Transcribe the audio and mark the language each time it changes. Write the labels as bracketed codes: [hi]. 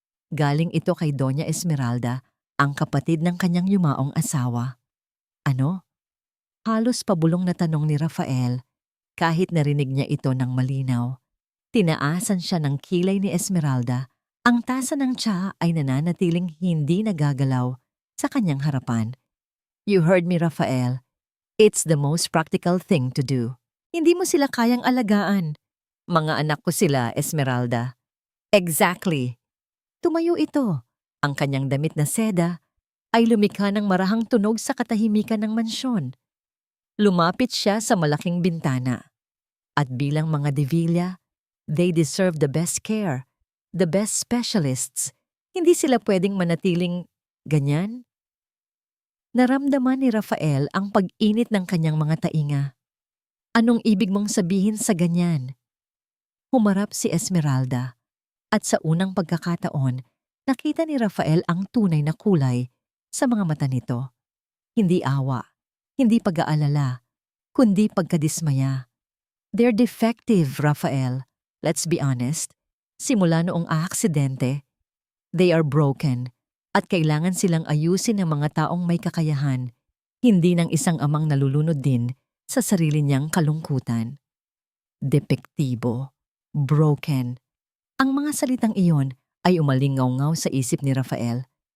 [tl] Galing ito kay Doña Esmeralda, ang kapatid ng kanyang yumaong asawa. Ano? Halos pabulong na tanong ni Rafael. Kahit narinig niya ito ng malinaw, tinaasan siya ng kilay ni Esmeralda. Ang tasa ng tsa ay nananatiling hindi nagagalaw sa kanyang harapan. [en] You heard me, Rafael. It's the most practical thing to do. [tl] Hindi mo sila kayang alagaan. Mga anak ko sila, Esmeralda. Exactly. Tumayo ito. Ang kanyang damit na seda ay lumikha ng marahang tunog sa katahimikan ng mansyon. Lumapit siya sa malaking bintana. At bilang mga Devilla, [en] they deserve the best care, the best specialists. [tl] Hindi sila pwedeng manatiling ganyan. Naramdaman ni Rafael ang pag-init ng kanyang mga tainga. Anong ibig mong sabihin sa ganyan? Humarap si Esmeralda, at sa unang pagkakataon, nakita ni Rafael ang tunay na kulay sa mga mata nito. Hindi awa, hindi pag-aalala, kundi pagkadismaya. [en] They're defective, Rafael. Let's be honest. [tl] Simula noong aaksidente, [en] they are broken [tl] at kailangan silang ayusin ng mga taong may kakayahan, hindi ng isang amang nalulunod din sa sarili niyang kalungkutan. Depektibo, broken. Ang mga salitang iyon ay umalingaw-ngaw sa isip ni Rafael.